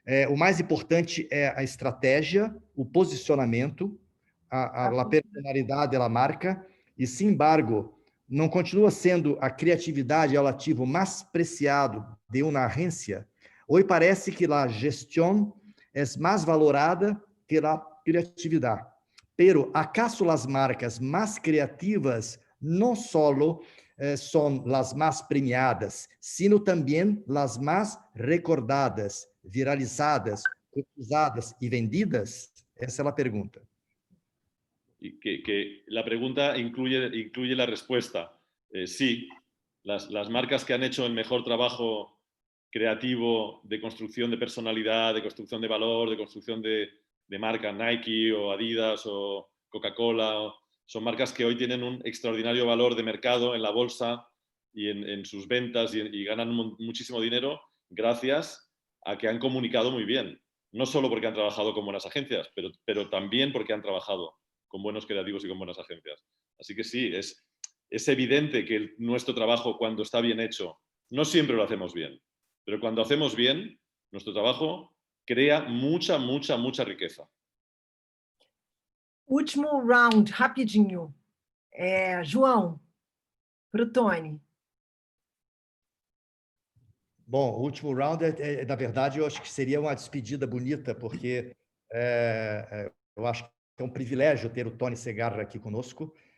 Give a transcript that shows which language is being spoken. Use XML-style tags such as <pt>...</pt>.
<pt>O mais importante é a estratégia, o posicionamento, a personalidade, a marca, e,</pt> <es>sin embargo,</es> <pt>não continua sendo a criatividade o ativo mais preciado de uma agência? Hoje parece que a gestão é mais valorada que a criatividade.</pt> <es>Pero, acaso</es> <pt>as marcas mais criativas não</pt> <es>solo son las más premiadas, sino también las más recordadas, viralizadas, usadas y vendidas? Esa es la pregunta. Y que la pregunta incluye la respuesta. Sí, las marcas que han hecho el mejor trabajo creativo de construcción de personalidad, de construcción de valor, de construcción de marca, Nike o Adidas o Coca-Cola, son marcas que hoy tienen un extraordinario valor de mercado en la bolsa y en sus ventas y ganan muchísimo dinero gracias a que han comunicado muy bien. No solo porque han trabajado con buenas agencias, pero también porque han trabajado con buenos creativos y con buenas agencias. Así que sí, es evidente que nuestro trabajo, cuando está bien hecho, no siempre lo hacemos bien, pero cuando hacemos bien, nuestro trabajo crea mucha, mucha, mucha riqueza.</es> <pt>Último round, rapidinho. João, para o Tony. Bom, o último round, na verdade, eu acho que seria uma despedida bonita, porque eu acho que é um privilégio ter o Tony Segarra aqui conosco.</pt>